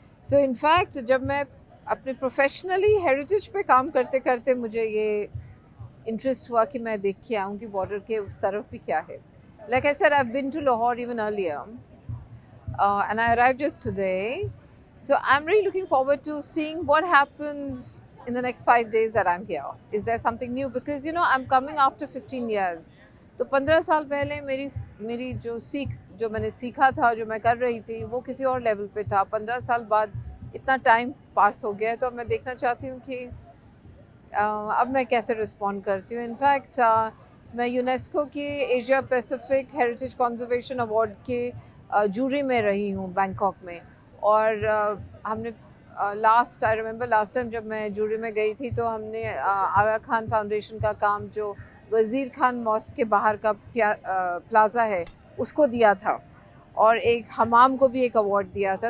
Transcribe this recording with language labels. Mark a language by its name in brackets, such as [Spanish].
[Hindi] So in fact जब मैं अपने प्रोफेशनली हेरिटेज पे काम करते करते मुझे ये इंटरेस्ट हुआ कि मैं देख के आऊँ कि बॉर्डर के उस तरफ भी क्या है. [English] Like I said, I have been to Lahore even earlier, and I arrived just today. So I'm really looking forward to seeing what happens in the next 5 days that I'm here. Is there something new? Because you know, I'm coming after 15 years. [Hindi] तो 15 साल पहले मेरी जो मैंने सीखा था, जो मैं कर रही थी, वो किसी और लेवल पे था. 15 साल बाद इतना टाइम पास हो गया है, तो अब मैं देखना चाहती हूँ कि अब मैं कैसे रिस्पॉन्ड करती हूँ। इनफैक्ट मैं यूनेस्को के Asia Pacific heritage conservation award के जूरी में रही हूँ बैंकॉक में, और हमने [English] I remember last time [Hindi] जब मैं जूरी में गई थी तो हमने आगा खान फाउंडेशन का काम जो वज़ीर खान मॉस्क के बाहर का प्लाज़ा है उसको दिया था, और एक हमाम को भी एक अवार्ड दिया था।